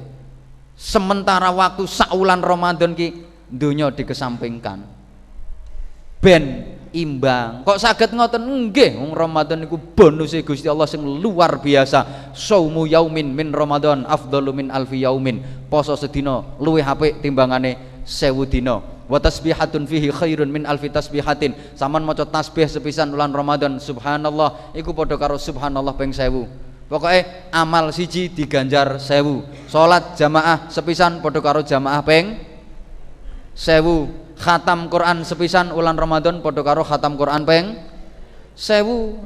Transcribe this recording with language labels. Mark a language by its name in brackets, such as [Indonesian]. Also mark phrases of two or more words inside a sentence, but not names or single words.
[Javanese] Sementara waktu saulan Ramadan ki donya dikesampingkan ben imbang. Kok saged ngoten? Nggih, wong Ramadan niku bonuse Gusti Allah sing [Indonesian] luar biasa. [Arabic] صوم يوم من رمضان أفضل من ألف يوم. [Javanese] Poso sedina luwih apik timbangane 1000 dina. [Arabic] وتسبيحة فيه خير من ألف تسبيحة. [Javanese] Saman maca tasbih sepisan ulan Ramadan subhanallah iku padha karo subhanallah ping 1000. Pokoknya amal siji diganjar 1000. Salat jamaah sepisan padha karo jamaah ping 1000. Khatam Quran sepisan ulan Ramadan padha karo khatam Quran ping 1000.